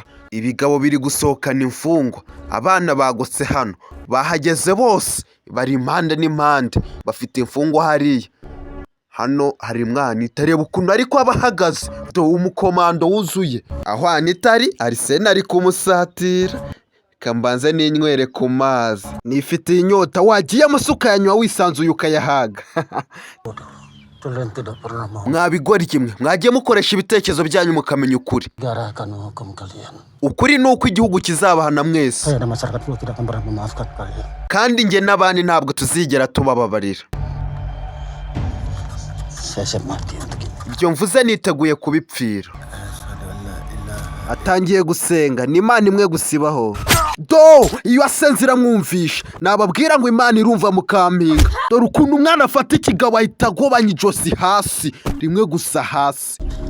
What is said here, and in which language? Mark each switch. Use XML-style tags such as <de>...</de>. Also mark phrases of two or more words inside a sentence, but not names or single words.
<rw>Ibigabo biri gusohokana imfungwa. Abana bagose hano bahageze bose, bari impande n'impande, bafite imfungwa hariya. Hano hari Anita, reba ukuntu ariko abahagaze, do umukomando wuzuye. Aho Anita ari Arsene ari kumusatira. Kambanze n'inywere ku mazi, nifitiye inyota. Wagiye amasuka yanywa wisanzuye ukayahaga.</rw> <id>Kalian tidak pernah mau</id> <rw>Mwabigora kimwe, mwagiye mukoresha ibitekerezo byanyu mukamenya ukuri.</rw> <id>negara akan menghukum kalian.</id> <rw>Ukuri ni uko igihugu kizabahana mwese,</rw> <id>Saya dan masyarakat pula tidak akan pernah memaafkan kalian.</id> <rw>kandi njye n'abandi ntabwo tuzigera tubababarira.</rw> <id>Saya siap mati untuk ini.</id> <rw>Ibyo mvuze niteguye kubipfira. Atangiye gusenga, ni Imana imwe gusibaho. Do iyo asenze iramwumvisha. Nababwira ngo Imana irumva mukampinga. Dore ukuntu umwana afata ikigabo ahita agobanya ijosi hasi rimwe gusa hasi.</rw>